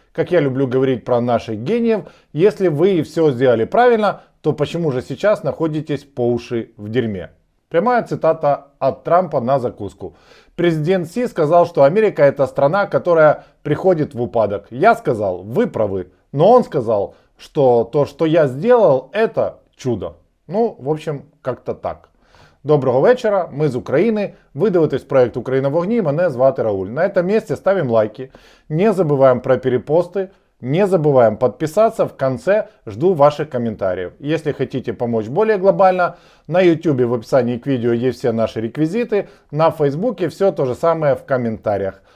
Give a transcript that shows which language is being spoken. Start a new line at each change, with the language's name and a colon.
Russian: Как я люблю говорить про наших гениев, если вы все сделали правильно, то почему же сейчас находитесь по уши в дерьме? Прямая цитата от Трампа на закуску. Президент Си сказал, что Америка это страна, которая приходит в упадок. Я сказал, вы правы. Но он сказал, что то, что я сделал, это чудо. Ну, в общем, как-то так.
Ukrainian: Доброго вечора, ми з України, ви дивитесь проект «Україна в огні», мене звати Рауль.
Russian: На этом месте ставим лайки, не забываем про перепосты, не забываем подписаться, в конце жду ваших комментариев. Если хотите помочь более глобально, на YouTube в описании к видео есть все наши реквизиты, на Фейсбуке все то же самое в комментариях.